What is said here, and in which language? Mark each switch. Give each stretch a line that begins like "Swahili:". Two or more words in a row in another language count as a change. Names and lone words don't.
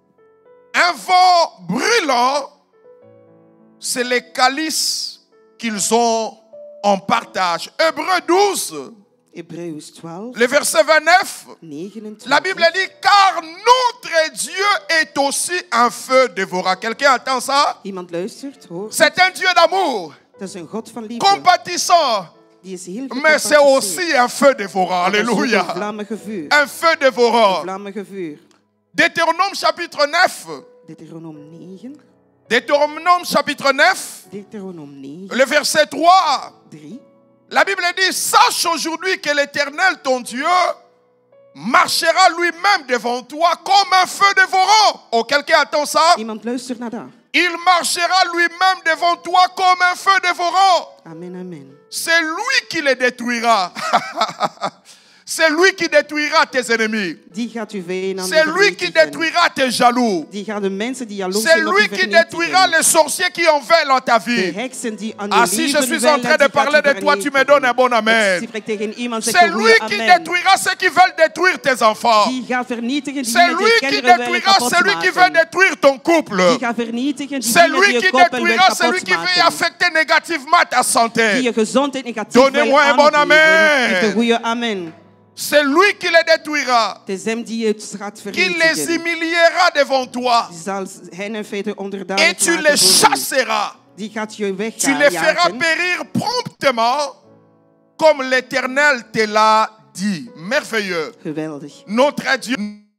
French: Un vent brûlant, c'est les calices qu'ils ont en partage. Hébreux 12,
Dutch: Hebreeën 12,
French: le verset 29. 29. La Bible dit, car notre Dieu est aussi un feu dévorant. Quelqu'un entend ça?
Dutch: Iemand luistert, hoort.
French: C'est un Dieu d'amour,
Dutch: Dat is een God van liefde.
French: compatissant,
Dutch: Die is heel
French: mais c'est aussi un feu dévorant.
Dutch: Dat is ook een
French: Alléluia.
Dutch: vlammige vuur.
French: Un feu
Dutch: Een
French: dévorant.
Dutch: vlammige vuur.
French: Deutéronome chapitre 9.
Dutch: Deuteronom 9.
French: Deutéronome chapitre 9,
Dutch: Deuteronom 9,
French: le verset 3. 3. La Bible dit, sache aujourd'hui que l'Éternel, ton Dieu, marchera lui-même devant toi comme un feu dévorant. Oh, quelqu'un attend ça?
Dutch: Iemand luistert naar daar.
French: Il marchera lui-même devant toi comme un feu dévorant. Amen, amen. C'est lui qui les détruira. C'est lui qui détruira tes ennemis.
Dutch: Die gaat uw vijanden
French: C'est lui qui
Dutch: vernietigen.
French: détruira tes jaloux.
Dutch: Die gaat de mensen die jaloers
French: C'est
Dutch: zijn op
French: lui
Dutch: u
French: qui
Dutch: vernietigen.
French: détruira les sorciers qui en veulent dans ta
Dutch: De
French: vie.
Dutch: heksen die aan
French: Ah,
Dutch: je
French: si je
Dutch: leven
French: suis en
Dutch: willen,
French: train de
Dutch: die gaat
French: parler
Dutch: u
French: de toi, tu me
Dutch: vernietigen.
French: donnes un bon
Dutch: Ik
French: amen.
Dutch: spreek tegen iemand, zeg
French: C'est
Dutch: een
French: lui
Dutch: goeie
French: qui
Dutch: amen.
French: détruira ceux qui veulent détruire tes enfants.
Dutch: Die gaat vernietigen
French: C'est
Dutch: diegenen
French: lui
Dutch: die
French: qui
Dutch: kinderen willen
French: détruira
Dutch: kapot
French: celui qui veut
Dutch: maken.
French: détruire ton couple.
Dutch: Die gaat vernietigen
French: C'est
Dutch: diegenen
French: lui
Dutch: die je
French: qui
Dutch: koppel wil
French: détruira celui
Dutch: kapot
French: qui veut
Dutch: maken.
French: affecter négativement ta
Dutch: Die
French: santé.
Dutch: je gezondheid negatief wil
French: Donnez-moi un bon
Dutch: aangeven.
French: amen.
Dutch: Geef een goeie amen.
French: C'est lui qui les détruira.
Dutch: Het is hem die het gaat
French: Qui les
Dutch: vernietigen.
French: humiliera devant toi.
Dutch: Die zal hen in feite
French: Et
Dutch: onderdanig
French: tu
Dutch: maken
French: les
Dutch: voor u.
French: chasseras.
Dutch: Die gaat je
French: Tu les feras
Dutch: wegjagen.
French: périr promptement comme l'Éternel te l'a dit. Merveilleux.
Dutch: Geweldig.
French: Notre Dieu